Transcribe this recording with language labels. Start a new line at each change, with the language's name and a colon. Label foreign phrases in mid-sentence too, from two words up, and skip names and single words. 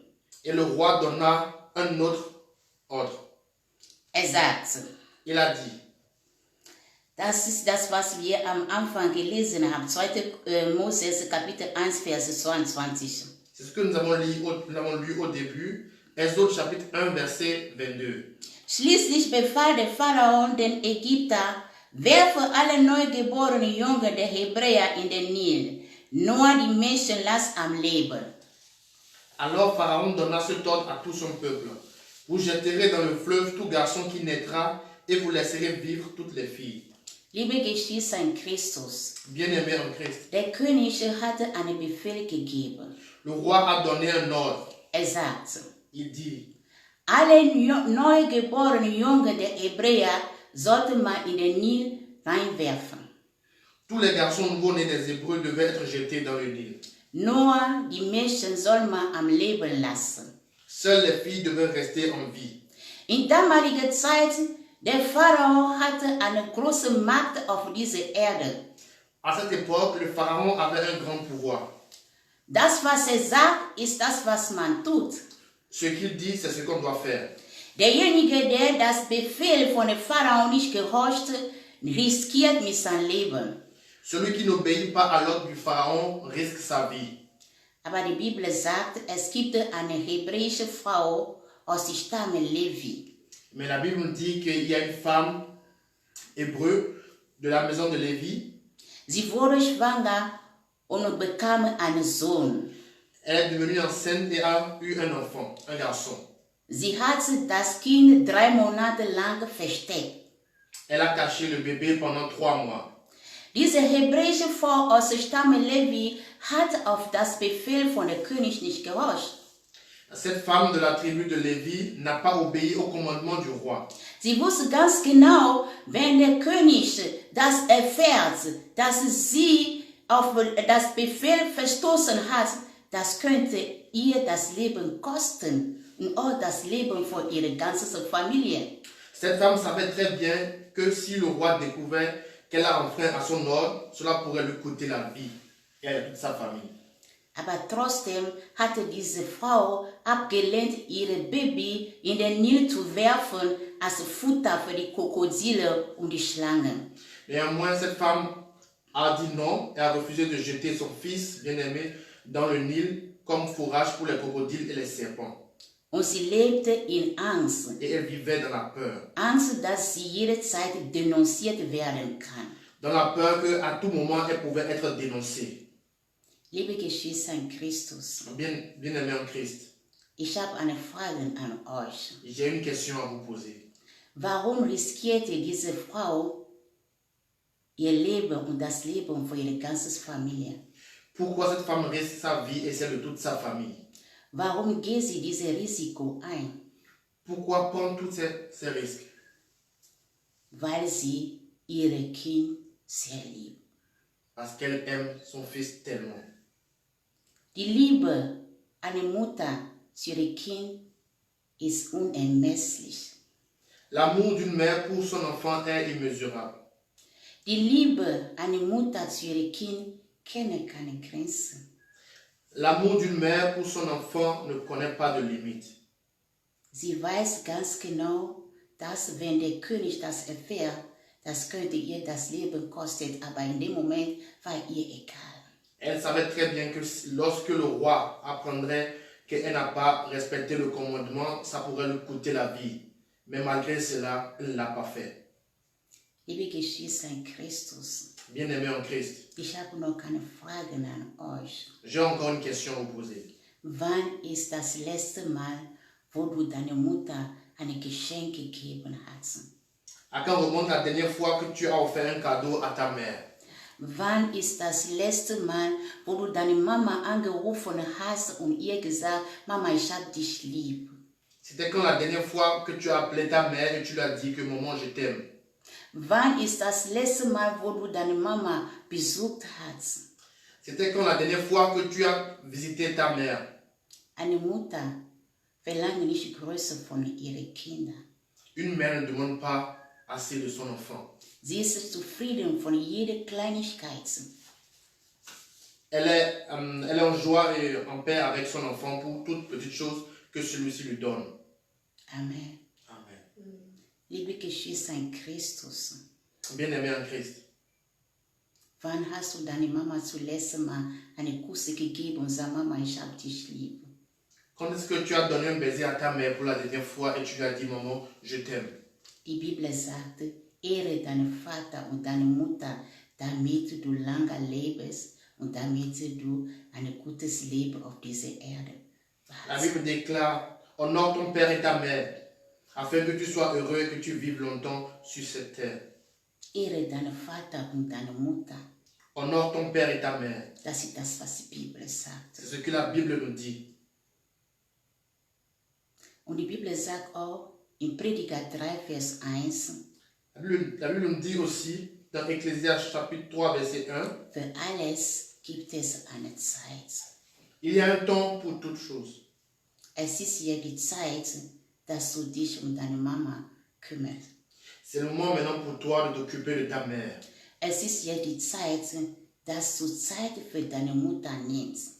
French: Et le roi donna un autre ordre.
German: Sagt,
French: Il a dit,
German: das ist das, was wir am Anfang gelesen haben, 2. Moses Kapitel 1, Vers 22.
French: c'est ce que nous avons lu au début, Exode chapitre 1, verset 22.
German: Schließlich befahl der Pharao den Ägypter, werfe alle neugeborenen Jungen der Hebräer in den Nil, nur die Mädchen lass am Leben.
French: Alors Pharaon donna cet ordre à tout son peuple. Vous jetterez dans le fleuve tout garçon qui naîtra et vous laisserez vivre toutes les filles.
German: Liebe Geschwister in Christus,
French: Bien-aimés en Christ,
German: der König hatte einen Befehl gegeben.
French: le roi a donné un ordre.
German: Sagt,
French: Il dit,
German: alle neugeborenen Jungen der Hebräer sollten man in den Nil reinwerfen.
French: tous les garçons nouveau-nés des Hébreux devaient être jetés dans le Nil.
German: Nur die Mädchen soll man am Leben lassen.
French: Seules les filles devaient rester en vie.
German: In damaliger Zeit, der Pharao hatte eine große Macht auf dieser Erde.
French: À cette époque, le pharaon avait un grand pouvoir.
German: Das, was sagt, ist das, was man tut.
French: Ce qu'il dit, c'est ce qu'on doit faire.
German: Derjenige, der das Befehl von dem Pharao nicht gehorcht, riskiert mit seinem Leben.
French: Celui qui n'obéit pas à l'ordre du pharaon risque sa vie.
German: Aber die Bibel sagt, es gibt eine hebräische Frau aus dem Stamm Levi.
French: Mais la Bible nous dit qu'il y a une femme hébreu de la maison de Lévi.
German: Sie wurde schwanger und bekam einen Sohn.
French: Elle est devenue enceinte et a eu un enfant, un garçon.
German: Sie hat das Kind 3 Monate lang versteckt.
French: Elle a caché le bébé pendant 3 mois.
German: Diese hebräische Frau aus dem Stamm Levi hat auf das Befehl von der König nicht gehorcht.
French: Cette femme de la tribu de Lévi n'a pas obéi au commandement du roi.
German: Sie wusste ganz genau, wenn der König das erfährt, dass sie auf das Befehl verstoßen hat, das könnte ihr das Leben kosten und auch das Leben von ihrer ganzen Familie.
French: Cette femme savait très bien que si le roi découvrait qu'elle a enfreint à son ordre, cela pourrait lui coûter la vie et à toute sa famille.
German: Aber trotzdem hatte diese Frau abgelehnt, ihre Baby in den Nil zu werfen als Futter für die Krokodile und die Schlangen.
French: Néanmoins, cette femme a dit non et a refusé de jeter son fils bien-aimé dans le Nil comme fourrage pour les crocodiles et les serpents.
German: Und sie lebte in Angst.
French: Et elle vivait dans la peur.
German: Angst, dass sie jederzeit denunziert werden kann.
French: Dans la peur qu'à tout moment, elle pouvait être dénoncée.
German: Liebe Geschwister in Christus,
French: Bien-aimés en Christ,
German: ich habe eine Frage an euch.
French: j'ai une question à vous poser.
German: Warum riskierte diese Frau ihr Leben und das Leben von ihrer ganzen Familie?
French: Pourquoi cette femme risque sa vie et celle de toute sa famille?
German: Warum geht sie dieses Risiko ein?
French: Pourquoi prendre tous ces risques?
German: Weil sie ihre Kind sehr liebt.
French: Parce qu'elle aime son fils tellement.
German: Die Liebe einer Mutter zu ihrem Kind ist unermesslich.
French: L'amour d'une mère pour son enfant est immesurable.
German: Die Liebe einer Mutter zu ihrem Kind kennt keine Grenzen.
French: L'amour d'une mère pour son enfant ne connaît pas de limite.
German: Sie weiß ganz genau, dass wenn der König das erfährt, das könnte ihr das Leben kosten, aber in dem Moment war ihr egal.
French: Elle savait très bien que lorsque le roi apprendrait qu'elle n'a pas respecté le commandement, ça pourrait lui coûter la vie. Mais malgré cela, elle ne l'a pas fait.
German: Liebe Geschwister in Christus,
French: Bien-aimé en Christ,
German: ich habe noch eine Frage an euch.
French: j'ai encore une question à vous poser.
German: Wann ist das letzte Mal, wo du deiner Mutter ein Geschenk gegeben hast?
French: À quand remonte la dernière fois que tu as offert un cadeau à ta mère?
German: Wann ist das letzte Mal, wo du deine Mama angerufen hast und ihr gesagt, Mama, ich hab dich lieb?
French: C'était quand la dernière fois que tu as appelé ta mère et tu lui as dit que maman, je t'aime?
German: Wann ist das letzte Mal, wo du deine Mama besucht hast?
French: C'était quand la dernière fois que tu as visité ta mère?
German: Eine Mutter verlangt nicht Größe von ihren Kindern.
French: Une mère ne demande pas assez de son enfant.
German: Sie ist zufrieden von jeder Kleinigkeit.
French: Elle est en joie et en paix avec son enfant pour toute petite chose que celui-ci lui donne.
German: Amen.
French: Amen.
German: Liebe Geschwister in Christus,
French: Bien-aimé en Christ,
German: wann hast du deine Mama zuletzt mal eine Kuss gegeben und sag, Mama, ich hab dich lieb?
French: quand est-ce que tu as donné un baiser à ta mère pour la dernière fois et tu lui as dit, maman, je t'aime?
German: Die Bibel sagt, ehre deinen Vater und deine Mutter, damit du lange lebst und damit du ein gutes Leben auf dieser Erde
French: La
German: hast.
French: Bible déclare, honore ton père et ta mère, afin que tu sois heureux et que tu vives longtemps sur cette terre.
German: Ehre deinen Vater und deine Mutter.
French: Honore ton père et ta mère.
German: Das ist das, was die Bibel sagt.
French: C'est ce que la Bible nous dit.
German: Und die Bibel sagt auch in Prediger 3, Vers 1,
French: La Bible nous dit aussi, dans Ecclésiaste chapitre 3, verset 1,
German: für alles gibt es eine Zeit.
French: il y a un temps pour toute chose.
German: Es ist ja die Zeit, dass du dich um deine Mama kümmerst.
French: C'est le moment maintenant pour toi de t'occuper de ta mère.
German: Es ist ja die Zeit, dass du Zeit für deine Mutter nimmst.